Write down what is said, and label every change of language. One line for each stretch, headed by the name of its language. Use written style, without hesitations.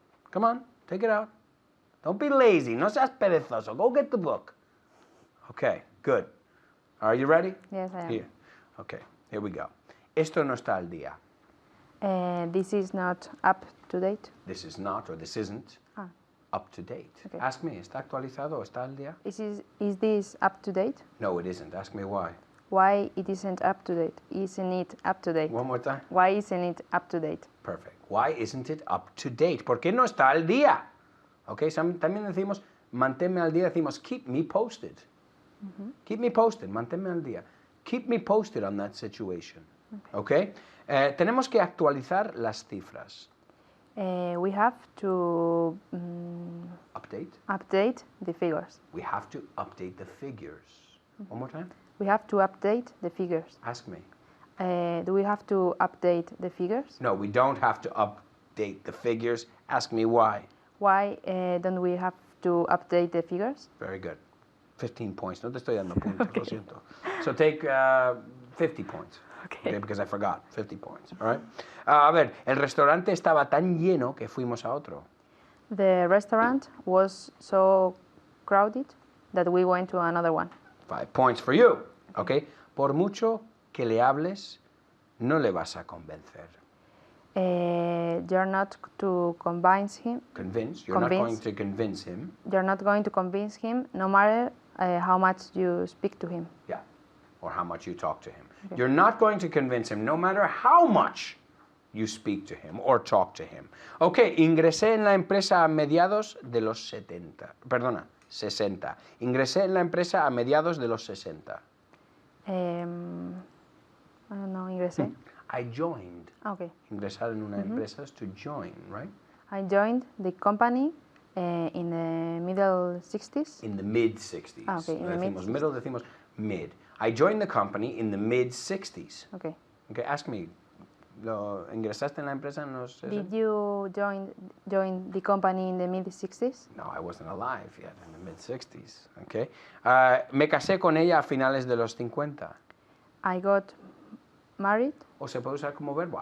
English: Come on, take it out. Don't be lazy.
Spanish: No seas perezoso.
English: Go get the book. Okay, good. Are you ready? Yes, I am. Here. Okay, here we go.
Spanish: Esto no está al día.
English: This is not up to date. This is not, or this isn't, up to date. Okay. Ask me,
Spanish: ¿está actualizado o está al día?
English: Is this up to date? No, it isn't. Ask me why. Why it isn't up to date? Isn't it up to date? One more time. Why isn't it up to date? Perfect. Why isn't it up to date?
Spanish: ¿Por qué no está al día? Okay, también decimos, manténme al día, decimos,
English: keep me posted. Keep me posted,
Spanish: manténme al día.
English: Keep me posted on that situation. Okay?
Spanish: Tenemos que actualizar las cifras.
English: We have to update the figures. We have to update the figures. One more time. We have to update the figures. Ask me. Do we have to update the figures? No, we don't have to update the figures. Ask me why. Why don't we have to update the figures? Very good. 15 points.
Spanish: No te estoy dando puntos, lo siento.
English: So take 50 points. Okay, because I forgot. 50 points. All right.
Spanish: A ver, el restaurante estaba tan lleno que fuimos a otro.
English: The restaurant was so crowded that we went to another one. 5 points for you. Okay.
Spanish: Por mucho que le hables, no le vas a convencer.
English: You're not to convince him. Convince. You're not going to convince him. You're not going to convince him, no matter how much you speak to him. Yeah. Or how much you talk to him. Okay. You're not going to convince him, no matter how much you speak to him or talk to him.
Spanish: Okay, ingresé en la empresa a mediados de los 60. Perdona, 60. Ingresé en la empresa a mediados de los 60.
English: I don't know, ingresé. I joined. Okay.
Spanish: Ingresar en una empresa
English: is to join, right? I joined the company in the middle 60s. In the mid 60s. Okay, in
Spanish: no decimos
English: mid. middle, decimos mid. I joined the company in the mid 60s. Okay. Okay, ask me
Spanish: ¿Ingresaste en la empresa en los 60?
English: Did you join the company in the mid-60s? No, I wasn't alive yet in the mid-60s. Okay.
Spanish: Me casé con ella a finales de los 50.
English: I got married.
Spanish: O se puede usar como verbo.